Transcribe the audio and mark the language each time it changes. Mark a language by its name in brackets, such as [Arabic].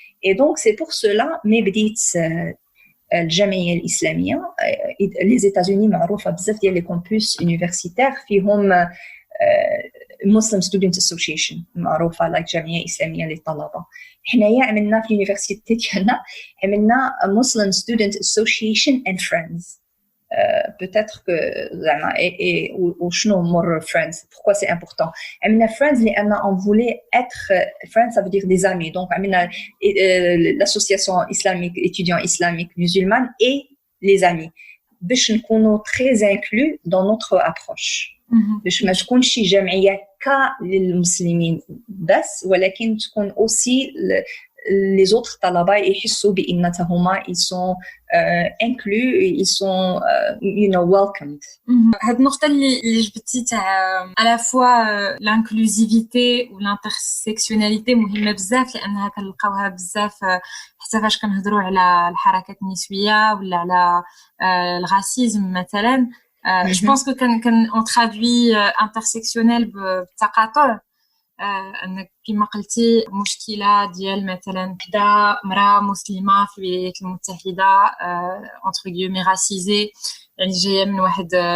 [French] Et donc c'est pour cela mais [Arabic] بديت الجمعية الإسلامية. les États-Unis معروفة بزاف ديال لي كامبوس universitaires فيهم [English] Muslim Student Association [Arabic] معروفة like جمعية إسلامية للطلبة. حنايا عملنا في اليونيفرسيتي ديالنا عملنا [English] Muslim Student Association and Friends. [French] Peut-être que [Arabic] زعما وشنو مور [French] friends pourquoi c'est important عملنا friends لأن on voulait être friends ça veut dire des amis donc عملنا l'association islamique étudiants islamiques musulmanes et les amis باش نكونوا très inclus dans notre approche [Arabic] باش ما تكونش شي جمعيه للمسلمين بس ولكن تكون [French] aussi les autres [Arabic] طلبه يحسوا بان هما [French] ils sont inclus ils sont welcomed. [Arabic] هاد النقطه اللي جبتي تاع على فوا لانكلوزيفيتي والانترسيكسيوناليتي مهمه بزاف لانها كنلقاوها بزاف حتى فاش كنهضروا على الحركات النسويه ولا على الغاسيزم مثلا. [French] Je pense que quand on traduit intersectionnel [Arabic] بالتقاطع انك كما قلتي مشكله ديال مثلا حدا مراه مسلمه في الولايات المتحده [French] entre guillemets [Arabic] راسيزي يعني جايه من واحد